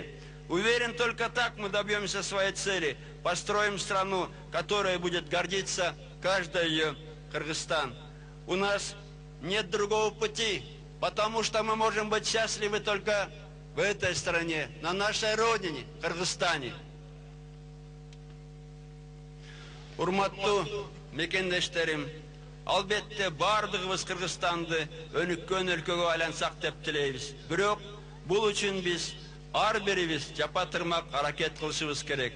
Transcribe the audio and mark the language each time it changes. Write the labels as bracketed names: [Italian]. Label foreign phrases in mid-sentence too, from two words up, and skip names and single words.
[Russian] Уверен, только так мы добьемся своей цели, построим страну, которая будет гордиться каждый ее Кыргызстан. У нас нет другого пути, потому что мы можем быть счастливы только в этой стране, на нашей родине, Кыргызстане. [Kyrgyz] Урматтуу мекендештерим, албетте бардыгыбыз Кыргызстанды өнүккөн өлкөгө айлансак деп тилейбиз. Бирок бул үчүн биз ар бирибиз жапа-тырмак аракет кылышыбыз керек.